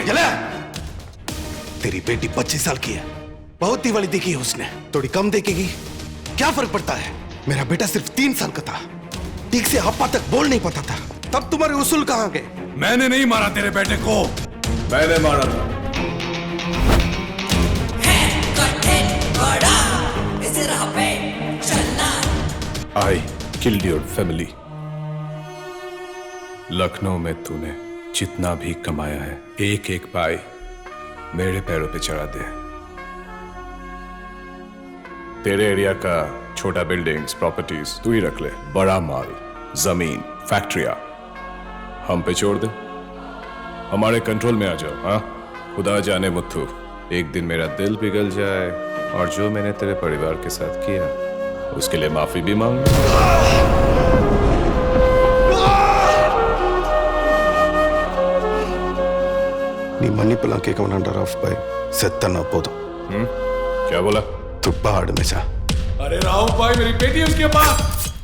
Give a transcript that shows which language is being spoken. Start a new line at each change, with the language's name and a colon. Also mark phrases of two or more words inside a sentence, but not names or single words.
Hindi: तेरी बेटी 25 साल की है, बहुत ही वाली देखी है उसने। थोड़ी कम देखेगी, क्या फर्क पड़ता है? मेरा बेटा सिर्फ 3 साल का था, ठीक से आपा तक बोल नहीं पाता था। तब तुम्हारे उसूल कहाँ गए? मैंने नहीं मारा तेरे बेटे को, मैंने मारा था।
English: I killed your family.
Hindi: लखनऊ में तूने जितना भी कमाया है, एक एक पाई मेरे पैरों पे चढ़ा दे। तेरे एरिया का छोटा
English: buildings, properties
Hindi: तू ही रख ले। बड़ा माल, जमीन, फैक्ट्रियां हम पे छोड़ दे। हमारे कंट्रोल में आ जाओ। हाँ, खुदा जाने मुत्थू, एक दिन मेरा दिल पिघल जाए और जो मैंने तेरे परिवार के साथ किया उसके लिए माफी भी मांग।
Tamil: நீ மன்னிப்பெல்லாம் கேட்க வேண்டாம் ராஃப் பாய். செத்தனா போதும்.
Hindi: क्या बोला? तू पहाड़ में जा। अरे राहुल भाई, मेरी बेटी उसके पास।